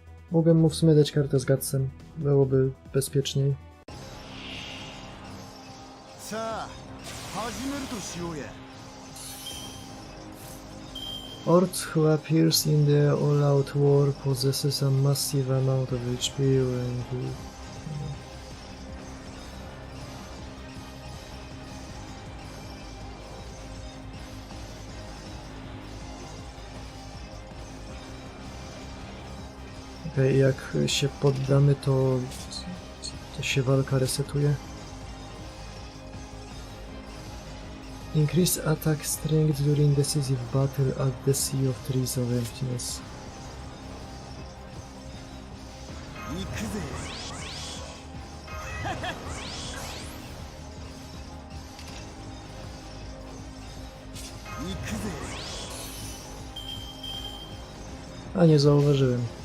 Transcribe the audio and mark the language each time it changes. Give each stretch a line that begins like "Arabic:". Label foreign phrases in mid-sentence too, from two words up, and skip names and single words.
Polish: Mogłem mu w sumie dać kartę z Gatsem. Byłoby bezpieczniej.
Japanese: さあ始めるとしようや
English: Ort who appears in the all-out war possesses a massive amount of HP when he...
Polish: Okej, jak się poddamy, to się walka resetuje.
English: Increase attack strength during decisive battle at the Sea of Trees of Emptiness.
Japanese: 行くぜ 行くぜ
Polish: A nie zauważyłem.